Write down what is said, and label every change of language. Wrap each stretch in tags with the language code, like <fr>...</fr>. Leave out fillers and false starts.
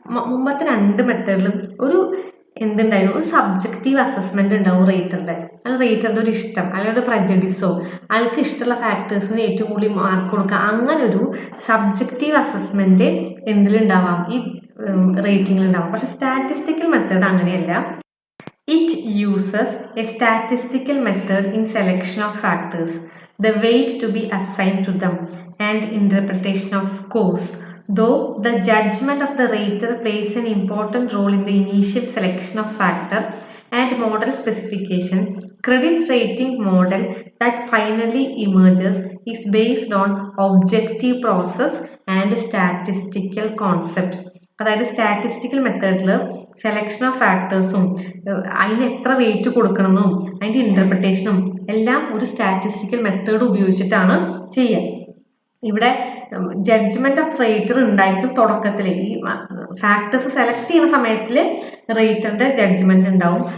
<ml>മുമ്പത്തെ 2 മെത്തേഡിലും ഒരു എന്തുണ്ടായിരുന്നു, ഒരു സബ്ജക്റ്റീവ് അസസ്മെന്റ് ഉണ്ടാവും റേറ്ററിന്റെ. അത് റേറ്ററിന്റെ ഒരു ഇഷ്ടം, അല്ലെങ്കിൽ ഒരു പ്രജഡിസോ, അയാൾക്ക് ഇഷ്ടമുള്ള ഫാക്ടേഴ്സിന് ഏറ്റവും കൂടുതൽ മാർക്ക് കൊടുക്കുക, അങ്ങനെ ഒരു സബ്ജക്റ്റീവ് അസസ്മെന്റ് എന്തിലുണ്ടാവാം, ഈ റേറ്റിംഗിലുണ്ടാവാം. പക്ഷെ സ്റ്റാറ്റിസ്റ്റിക്കൽ മെത്തേഡ് അങ്ങനെയല്ല.</ml> <en>It uses a statistical method in selection of factors, the weight to be assigned to them, and interpretation of scores. Though the judgment of the rater plays an important role in the initial selection of factor and model specification, credit rating model that finally emerges is based on objective process and statistical concept.</en> <ml>അതായത് statistical മെത്തേഡിൽ selection of ഫാക്ടേഴ്സും അതിന് എത്ര wait കൊടുക്കണമെന്നും അതിൻ്റെ ഇൻ്റർപ്രിട്ടേഷനും എല്ലാം ഒരു statistical method ഉപയോഗിച്ചിട്ടാണ് ചെയ്യുക. ഇവിടെ ജഡ്ജ്മെന്റ് ഓഫ് റേറ്റർ ഉണ്ടായിരിക്കും തുടക്കത്തിൽ. ഈ ഫാക്ടേഴ്സ് സെലക്ട് ചെയ്യുന്ന സമയത്തിൽ റേറ്ററിന്റെ ജഡ്ജ്മെന്റ് ഉണ്ടാവും.</ml>